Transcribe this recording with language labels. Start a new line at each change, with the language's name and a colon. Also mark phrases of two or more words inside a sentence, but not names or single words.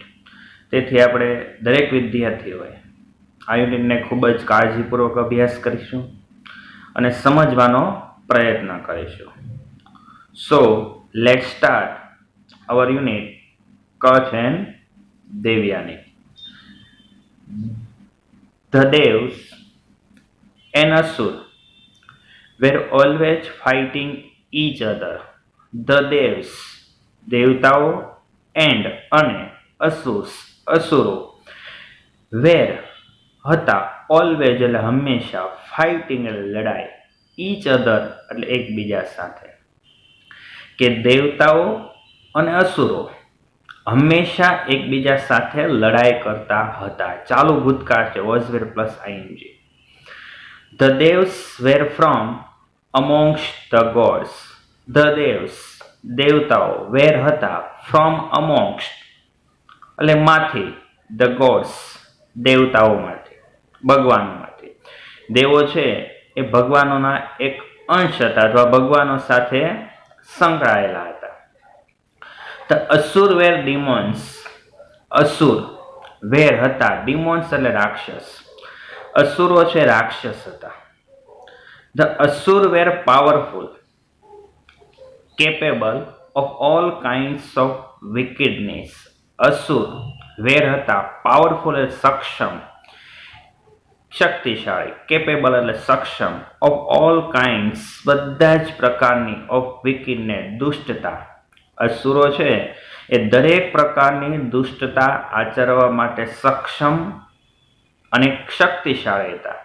Gujarati: તેથી આપણે દરેક વિદ્યાર્થીઓએ આ યુનિટને ખૂબ જ કાળજીપૂર્વક અભ્યાસ કરીશું અને સમજવાનો પ્રયત્ન કરીશું.
English: So let start our unit Kacha and Devyani. The devs and Asur were always fighting each other. The devs,
Gujarati: દેવતાઓ, and અને અસુરો were હતા, always એટલે હંમેશા, fighting એટલે લડાઈ,
English: each other
Gujarati: એટલે એકબીજા સાથે. કે દેવતાઓ અને અસુરો હંમેશા એકબીજા સાથે લડાઈ કરતા હતા. ચાલુ ભૂતકાળ છે,
English: was were plus ing. The devs were from amongst the gods. The devs દેવતાઓ, were હતા, from amongst
Gujarati: એટલે માંથી,
English: the gods
Gujarati: દેવતાઓમાંથી, ભગવાનોમાંથી. દેવો છે એ ભગવાનોના એક અંશ હતા અથવા ભગવાનો સાથે સંકળાયેલા હતા.
English: The Asur were demons.
Gujarati: અસુર વેર હતા, demons એટલે રાક્ષસ. અસુરો છે રાક્ષસ હતા.
English: The Asur were powerful, capable of all kinds of wickedness.
Gujarati: અસુર વેર હતા, પાવરફુલ એટલે સક્ષમ, શક્તિશાળી, કેપેબલ એટલે સક્ષમ,
English: of all kinds
Gujarati: બધા જ પ્રકારની,
English: of wickedness
Gujarati: દુષ્ટતા. અસુરો છે એ દરેક પ્રકારની દુષ્ટતા આચરવા માટે સક્ષમ અને શક્તિશાળી હતા.